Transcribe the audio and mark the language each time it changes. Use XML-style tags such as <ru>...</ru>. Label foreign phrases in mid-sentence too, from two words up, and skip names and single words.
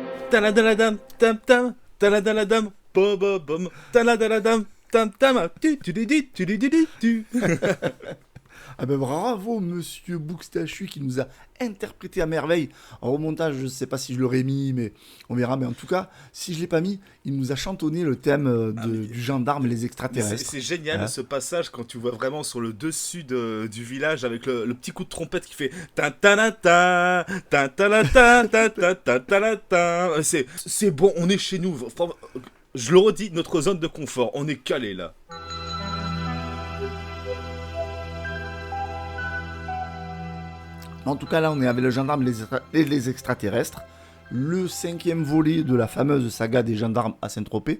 <fr>Taladaladam, tam tam, taladaladam, bom, taladaladam, tam tam, tu. Ah ben bravo, monsieur Boukstachu, qui nous a interprété à merveille. En remontage, je ne sais pas si je l'aurais mis, mais on verra. Mais en tout cas, si je ne l'ai pas mis, il nous a chantonné le thème du gendarme et les extraterrestres. C'est génial ce passage quand tu vois vraiment sur le dessus du village avec le petit coup de trompette qui fait ta-ta-la-ta, ta-ta-la-ta, ta-ta-ta-ta-ta-ta. C'est bon, on est chez nous. Je le redis, notre zone de confort, on est calé là. En tout cas, là, on est avec le gendarme et les extraterrestres. Le 5e volet de la fameuse saga des gendarmes à Saint-Tropez.</fr>